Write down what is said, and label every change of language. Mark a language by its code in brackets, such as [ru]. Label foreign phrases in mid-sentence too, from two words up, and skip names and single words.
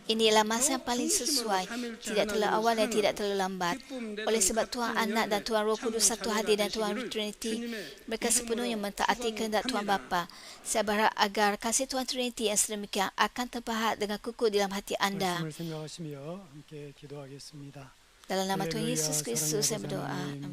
[ms] Inilah masa yang paling sesuai, tidak terlalu awal dan tidak terlalu lambat. Oleh sebab Tuhan Anak dan Tuhan Roh Kudus satu hadir dan Tuhan Trinity, mereka sepenuhnya mentaati kehendak Tuhan Bapa. Saya berharap agar kasih Tuhan Trinity yang sedemikian akan terpahat dengan kukuh dalam hati anda. [ko] 말씀을 생각하시며 함께 기도하겠습니다. [ms] Dalam nama Tuhan [ko] 할렐루야, [ms] Yesus Kristus saya [ko] 사랑의 아버지 [ms] berdoa. [ko] 하나님. [ms] Amin.